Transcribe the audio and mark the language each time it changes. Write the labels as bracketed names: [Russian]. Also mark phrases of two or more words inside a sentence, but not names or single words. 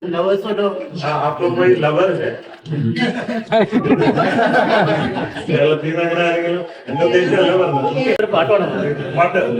[Hindi] आपको कोई लवर है? [Malayalam] കേരളത്തിൽ നിന്ന് അങ്ങനെ ആരെങ്കിലും എന്റെ ഉദ്ദേശമല്ല പറഞ്ഞത്. പാട്ട്